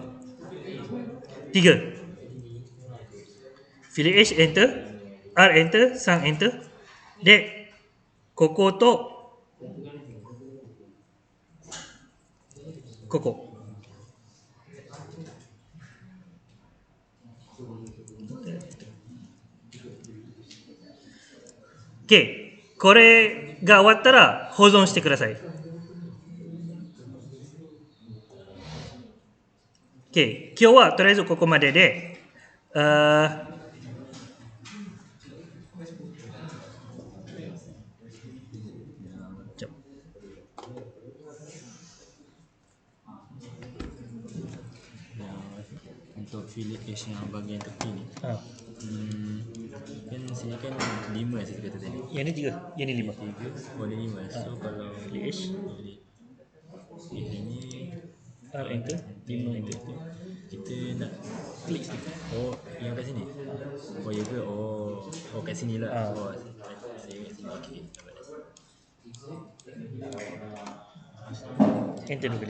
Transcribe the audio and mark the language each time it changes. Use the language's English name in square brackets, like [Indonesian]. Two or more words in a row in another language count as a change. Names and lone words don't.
[English] 3. Fillet edge enter, R enter, sang enter. [Japanese] De koko to koko. Okay, これが終わったら保存してください。Okay, 今日はとりあえずここまでで、 [Malay] Untuk [English] fillet edge [Malay] yang bahagian tepi ni, kan sini kan 5 saya kata tadi. yang ni 3, yang ni 5. 3, oh ni 5. So kalau [English] Fillet edge, [Malay] ini [English] R enter, 5 [Malay] enter tu, kita nak klik sikit. oh yang kat sini. Oh ya ke? Oh kat sini lah. Oh saya kat sini. Okey. Enter dulu kali.